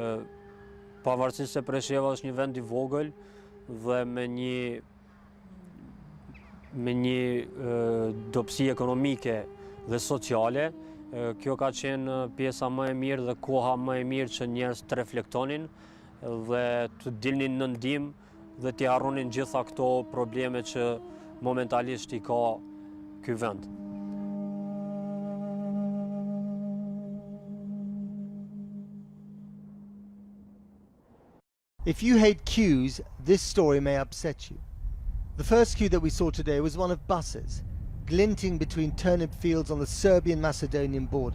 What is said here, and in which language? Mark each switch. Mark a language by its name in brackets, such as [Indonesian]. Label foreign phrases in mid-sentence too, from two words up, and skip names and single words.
[Albanian] Pavarësisht se Preševa është një vend i vogël dhe me një dobësi ekonomike dhe sociale, kjo ka qenë pjesa më e mirë dhe koha më e mirë që njerëz të reflektonin dhe të dilnin në ndihmë dhe të harronin gjitha këto probleme që momentalisht i ka ky vend. [English] If you hate queues, this story may upset you. The first queue that we saw today was one of buses, glinting between turnip fields on the Serbian-Macedonian border.